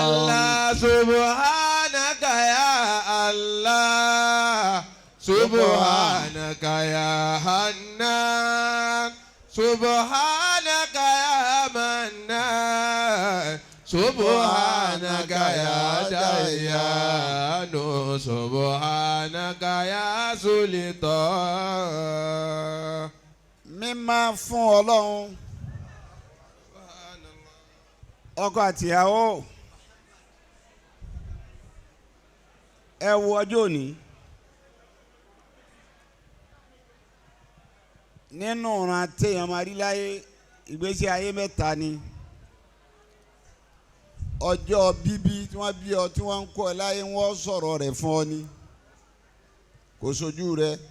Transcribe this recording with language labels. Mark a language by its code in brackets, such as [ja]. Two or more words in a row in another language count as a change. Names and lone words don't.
[ar] الله سبحانك يا الله سبحانك يا حنان سبحانك يا منان سبحانك يا ديان سبحانك يا سلطان. [yo] mímọ́ fún Ọlọ́run ọkọ àtìyàwó ẹ wo ọjọ́ òní nínú ọ̀ràn àtẹ̀yàn máa rí láyé ìgbésí ayé mẹ́ta ni ọjọ́ bíbí tí wọ́n bí ọ tí wọ́n ń kọ́ ẹ láyé wọ́n sọ̀rọ̀ rẹ̀ fún ọ ni kò sojú rẹ